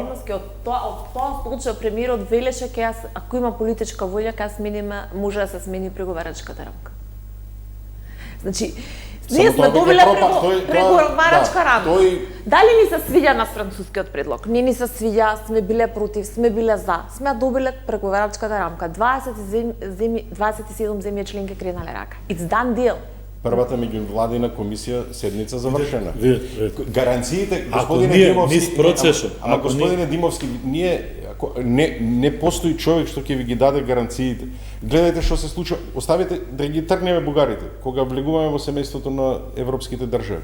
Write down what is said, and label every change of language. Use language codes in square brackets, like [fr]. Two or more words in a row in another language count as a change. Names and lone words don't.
[mk] од тоа случај премиерот велеше дека ако има политичка волја, може да се смени преговарачката рамка. Значи, ние сме добиле преговарачка рамка. Дали ни се свиѓа на францускиот предлог? Не ни се свиѓа, сме биле против, сме биле за. Сме добиле преговарачката рамка. 27 земји членки кренале рака. [en] It's done deal. [mk] Првата меѓувладина комисија седница завршена. Гаранциите, господине Димовски, не постои човек што ќе ви ги даде гаранциите. Гледајте што се случува, оставите да ги тргнеме бугарите кога влегуваме во семејството на европските држави.